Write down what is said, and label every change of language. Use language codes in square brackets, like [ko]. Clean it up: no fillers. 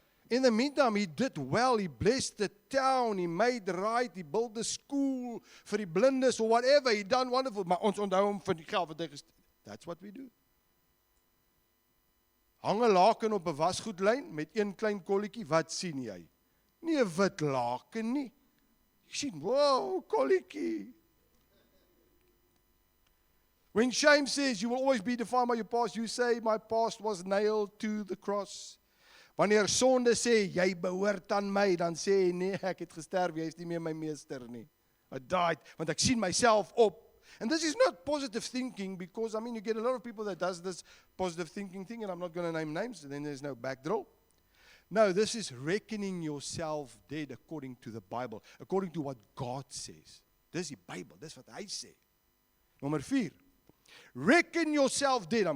[en] In the meantime, he did well, he blessed the town, he made right, he built the school [af] vir die blindes [en] or whatever, he done wonderful, [af] maar ons onthou hom vir die geld wat hy gesteel. [en] That's what we do. [af] Hang 'n laken op 'n wasgoedlyn met een klein kolletjie, wat sien jy? Nie 'n wit laken nie. Jy sien, wow, kolletjie. [en] When shame says you will always be defined by your past, you say my past was nailed to the cross. [af] Wanneer sonde sê, jy behoort aan my, dan sê jy, nee, ek het gesterf, jy is nie meer my meester nie. [en] I died, [af] want ek sien myself op. [en] And this is not positive thinking, because, you get a lot of people that does this positive thinking thing, and I'm not going to name names, and then there's no backdraw. No, this is reckoning yourself dead according to the Bible, according to what God says. [af] Dis die Bible, dis wat hy sê. Nommer 4. [en] Reckon yourself dead.